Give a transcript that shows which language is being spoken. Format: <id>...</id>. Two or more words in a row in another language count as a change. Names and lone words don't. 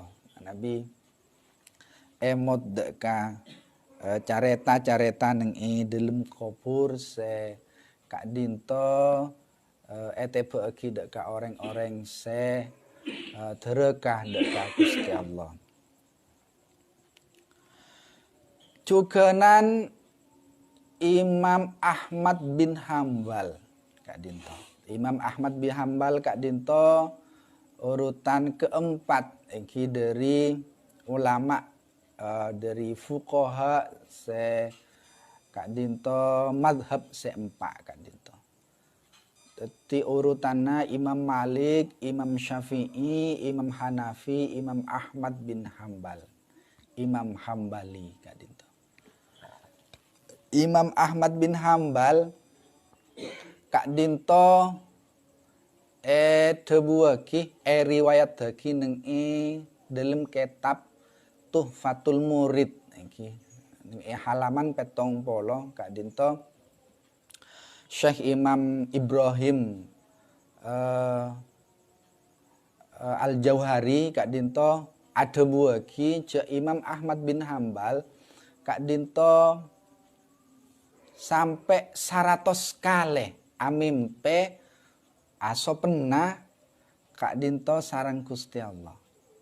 <mad>Nabi emot deka careta neng dalam kubur se Kak Dinto etebe aki deka orang-orang se terekah deka Gusti Allah. Cukenan Imam Ahmad bin Hambal Kak Dinto. Imam Ahmad bin Hambal Kak Dinto</mad> <id>urutan keempat dari ulama dari fuqaha</id> <mad>se Kak Dinto madhab seempat Kak Dinto.</mad> <id>Jadi urutannya Imam Malik, Imam Syafi'i, Imam Hanafi, Imam Ahmad bin Hambal, Imam Hambali Kak Dinto.</id> <mad>Imam Ahmad bin Hambal Kak Dinto tebuaki riwayat daki neng dalam kitab Tuhfatul Murid iki halaman 70 Kak Dinto Syekh Imam Ibrahim Al-Jauhari Kak Dinto ada buaki ce Imam Ahmad bin Hambal Kak Dinto sampai 100 kali amimpe aso pernah Kak Dinto sarang Gusti Allah.</mad>